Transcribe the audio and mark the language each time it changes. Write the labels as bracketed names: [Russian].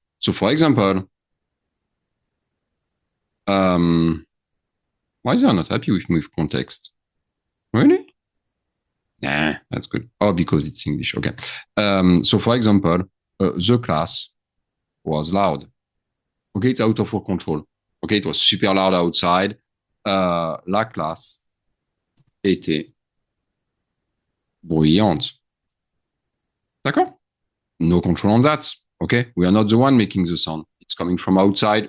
[English] So for example, why is they not happy with me with context? Really? Nah, that's good. Oh, because it's English. Okay. So for example, the class was loud. Okay, it's out of our control. Okay, it was super loud outside. [French] La classe était bruyante. D'accord? [English] No control on that. Okay, we are not the one making the sound. It's coming from outside.